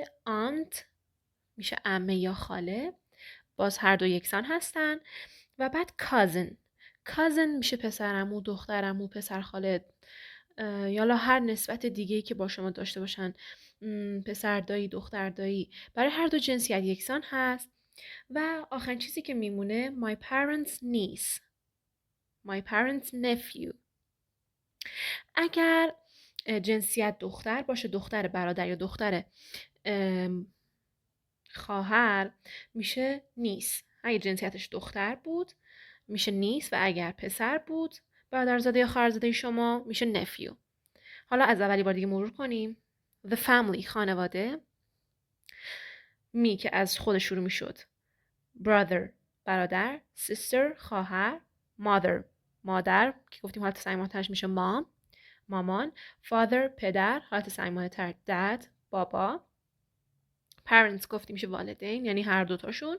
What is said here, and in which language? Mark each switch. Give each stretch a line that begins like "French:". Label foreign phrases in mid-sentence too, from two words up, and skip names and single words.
Persian: aunt میشه عمه یا خاله، باز هر دو یکسان هستن. و بعد cousin میشه پسر عمو، دختر عمو، پسر خاله، یا هر نسبت دیگه‌ای که با شما داشته باشن، پسر دایی، دختر دایی، برای هر دو جنسیت یکسان هست. و آخرین چیزی که میمونه
English: my parents niece، my parents nephew.
Persian: اگر جنسیت دختر باشه، دختر برادر یا دختر خواهر، میشه نیس. اگه جنسیتش دختر بود میشه نیس و اگر پسر بود، برادرزاده یا خواهرزاده شما، میشه nephew. حالا از اولی بار دیگه مرور کنیم.
English: The family
Persian: خانواده. می که از خود شروع میشد. brother برادر، sister خواهر، mother مادر که گفتیم حالت صمیمانه ترش میشه mom مامان، father پدر، حالت صمیمانه تر dad بابا، parents گفتیم میشه والدین یعنی هر دوتاشون.